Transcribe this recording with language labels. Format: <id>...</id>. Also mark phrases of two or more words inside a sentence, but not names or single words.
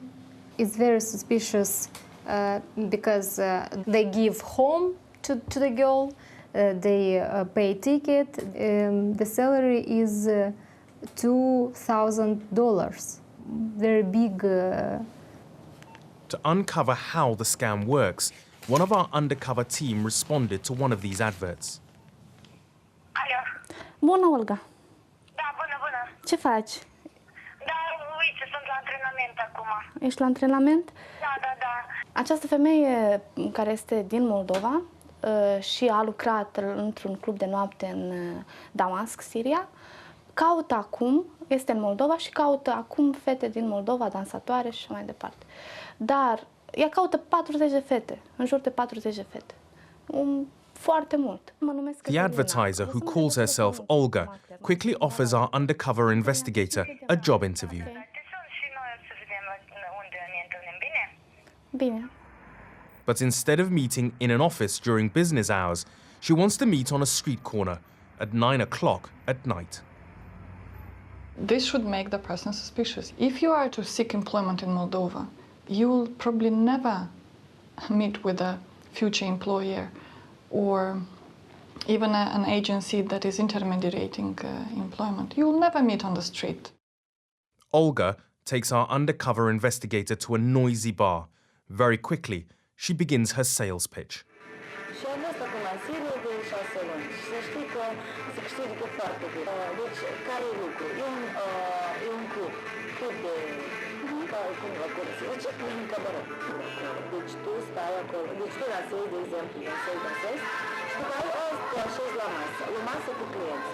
<en>It's very suspicious because they give home to the girl, they pay ticket. The salary is $2,000. Very big. To uncover how the scam works, one of our undercover team responded to one of these adverts.</en> <ro>Alo. Bună, Olga. Da, bună, bună. Ce faci? Da, uite, sunt la antrenament acum. Ești la antrenament? Da, da, da. Această femeie care este din Moldova și a lucrat într-un club de noapte în Damasc, Siria, caută acum, este în Moldova și caută acum fete din Moldova, dansatoare și așa mai departe. Dar ea caută 40 de fete, în jur de 40 de fete. Foarte mult.</ro> <en>The advertiser, who calls herself Olga, quickly offers our undercover investigator a job interview.</en> <ro>Te sun și noi să vedem unde ne întâlnim, bine? Bine.</ro> <en>But instead of meeting in an office during business hours, she wants to meet on a street corner at 9 o'clock at night. This should make the person suspicious. If you are to seek employment in Moldova, you will probably never meet with a future employer or even an agency that is intermediating employment. You will never meet on the street. Olga takes our undercover investigator to a noisy bar. Very quickly, she begins her sales pitch.</en> <ro>Deci tu stai acolo, deci tu dansezi, de exemplu, dansezi și după aia te așezi la masă, o masă cu clienți.</ro>